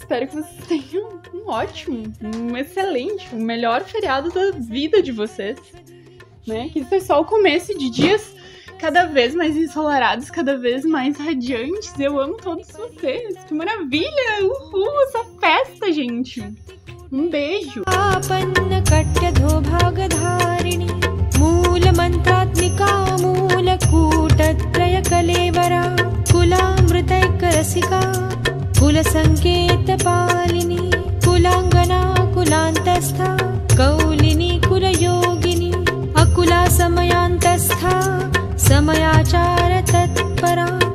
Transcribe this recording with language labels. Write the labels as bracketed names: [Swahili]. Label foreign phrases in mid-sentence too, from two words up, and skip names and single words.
[Portuguese] Espero que vocês tenham um ótimo, um excelente, o melhor feriado da vida de vocês, né? Que isso é só o começo de dias cada vez mais ensolarados, cada vez mais radiantes. Eu amo todos vocês. Que maravilha! Uhul, essa festa, gente! Um beijo! [Sanskrit] मूलमन्त्रात्मिका मूलकूटत्रयकलेवरा कुलामृतैकरसिका कुलसङ्केतपालिनी कुलाङ्गना कुलान्तस्था कौलिनी कुलयोगिनी अकुला समयान्तस्था समयाचार तत्परा